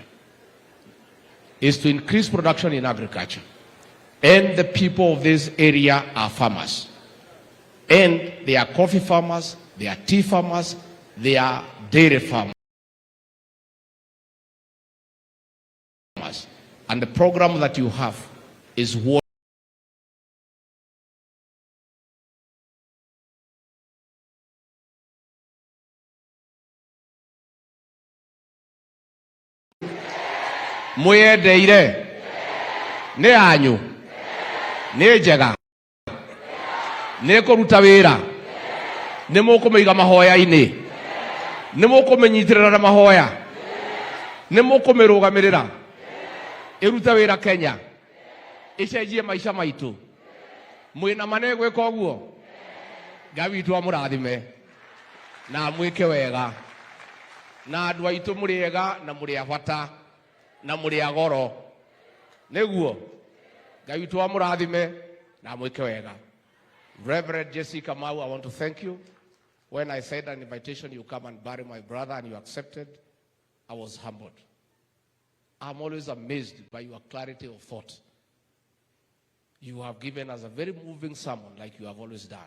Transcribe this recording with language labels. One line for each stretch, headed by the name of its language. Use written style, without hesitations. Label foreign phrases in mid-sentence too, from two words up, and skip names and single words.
English: And the people of this area are farmers. And they are coffee farmers, they are tea farmers, they are dairy farmers. And the program that you have is what
Kikuyu: Muyedeire ne anyu ne jega ne koruta wira ne mukumiga mahoya ini ne mukumenyitirira na mahoya ne mukumirugamirira iruta wira Kenya icenjie maisha maitu mwina manegwe koguo gawitu amurathime na mwike wega na andu aitu muriega na muri abata na muri agoro neguo gawitu amurathime na mwike wega.
English: Reverend Jessica Mau, I want to thank you. When I said an invitation, you come and bury my brother, and you accepted, I was humbled. I'm always amazed by your clarity of thought. You have given us a very moving sermon like you have always done.